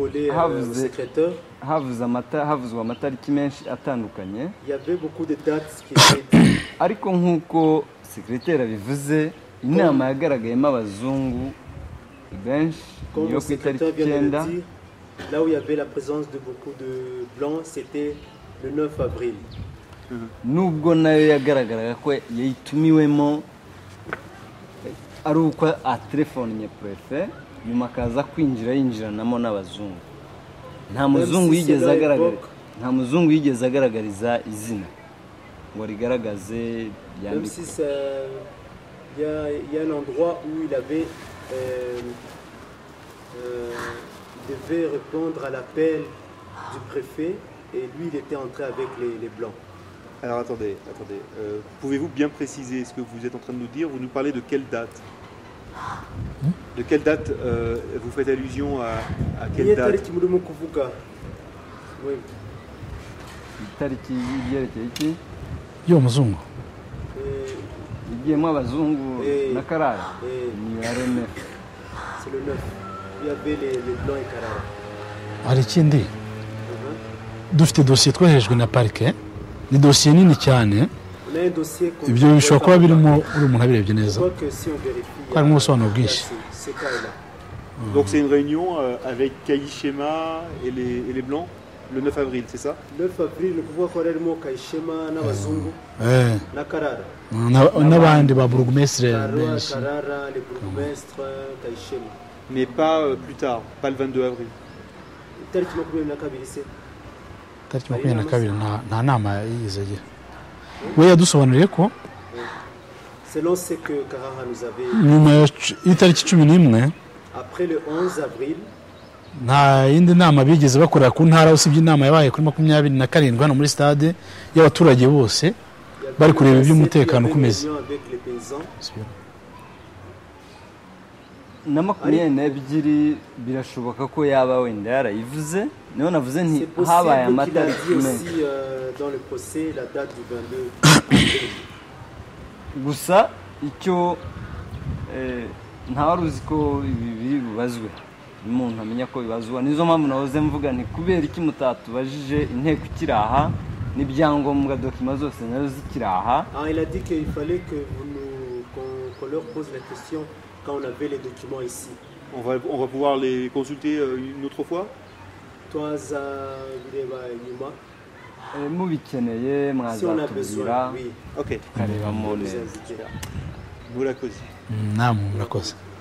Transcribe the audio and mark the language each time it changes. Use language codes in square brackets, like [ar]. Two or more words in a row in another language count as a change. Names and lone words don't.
[rw] havuzwe amatariki menshi atandukanye ariko nk'uko sekreteri abivuze inama yagaragayemo abazungu benshi niyo ku itariki 9. [fr] Là où il y avait la présence de beaucoup de blancs, c'était le 9 avril. [rw] Nubwo nayo yagaragaraga ko yayitumiwemo ari uko atelefone prefe nyuma akaza kwinjira yinjiranamo n'abazungu. Nta muzungu yigeze agaragariza izina ngo rigaragaze yandika. [fr] Même si il y a un endroit où il avait devait répondre à l'appel du préfet et lui il était entré avec les blancs. Alors attendez. Pouvez-vous bien préciser ce que vous êtes en train de nous dire? Vous nous parlez de quelle date? De quelle date vous faites allusion à quelle date? Oui. [rw] Itariki yerekeye iki? Yo muzungu. Igiyemo abazungu na Karara. Ni ya 9. [fr] C'est le 9. Il y avait les blancs et Karara. [rw] Hari ikindi dufite dosiye twoherejwe na parike ni dosiye nini cyane ibyo bishobora kuba birimo uri umuntu abirebye neza ko harimo ubusobanuro bwinshi. [fr] Donc c'est une réunion avec Kayishema et les blancs le 9 avril, c'est ça? 9 avril le pouvoir [rw] ko harimo Kayishema n'abazungu na Karara n'abandi ba burugumestre benshi. [fr] Karara les bourgmestres Kayishema. Mais pas plus tard, pas le 22 avril. [rw] Tariki 22 se. Tariki 22 nta nama yize agira. We yadusobanuriye ko [fr] selon ce que Karara nous avait [rw] nyuma y'itariki 11 [fr] après le 11 avril [rw] nta yindi nama bigeze bakorera ku ntara usibye inama yabaye kuri 27 hano muri stade y'abaturage bose bari kureba iby'umutekano kumeze. Na 22 birashoboka ko yaba wenda yarayivuze niho navuze nti habaye amatariki menshi [fr] dans le procès la date du 22 [rw] gusa icyo ntawaruzi ko ibi biri bubazwe umuntu amenya ko bibazwa nizo mpamvu nahoze mvuga nti kubera iki mutatubajije inteko ikiraha n'ibyangombwa dokima zose nazo zikiraha. [fr] Il a dit qu'il fallait que qu'on leur pose la question quand on avait les documents ici. On va pouvoir les consulter une autre fois. [rw] Toi za bireba nyuma mubikeneye mwazatubwira. OK. Karebamo neza. Murakoze. Namu murakoze.